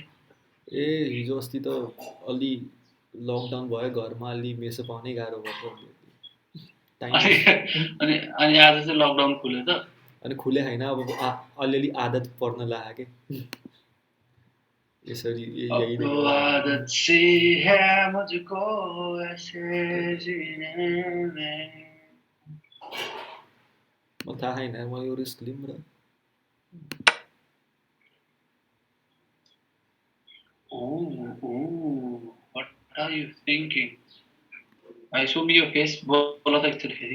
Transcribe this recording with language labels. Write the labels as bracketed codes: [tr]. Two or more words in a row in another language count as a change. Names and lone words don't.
[ne] ए हिजो अस्ति त अलि लकडाउन भयो घरमा अलि मेसो पाउनै गाह्रो भयो अनि आज चाहिँ लकडाउन खुल्यो त अनि खुले होइन अब अलिअलि आदत पर्न लाग्यो के यसरी यही नै हो [hi] आदत सी है मुझको ऐसे जीने में [ne] मलाई थाहा छैन यार, मलाई यो रिस्क लिउँ र [en] Oh, what are you thinking? I show me your face. [hi] बोला था [ne] एकचोटि फेरि.